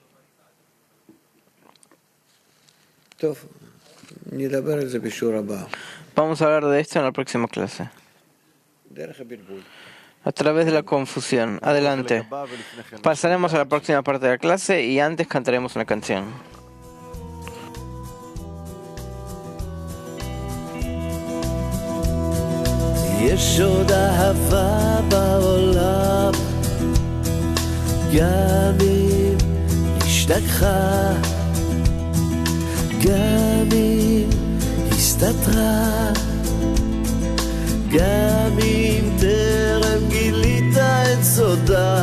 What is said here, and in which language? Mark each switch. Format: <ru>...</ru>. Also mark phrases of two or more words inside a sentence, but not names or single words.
<es>Vamos a hablar de esto en la próxima clase. A través de la confusión. Adelante. Pasaremos a la próxima parte de la clase y antes cantaremos una canción.</es> <he>יש עוד אהבה בעולם, גם אם השתכחה, גם אם הסתתרה, גם אם טרם גילית את סודה.</he>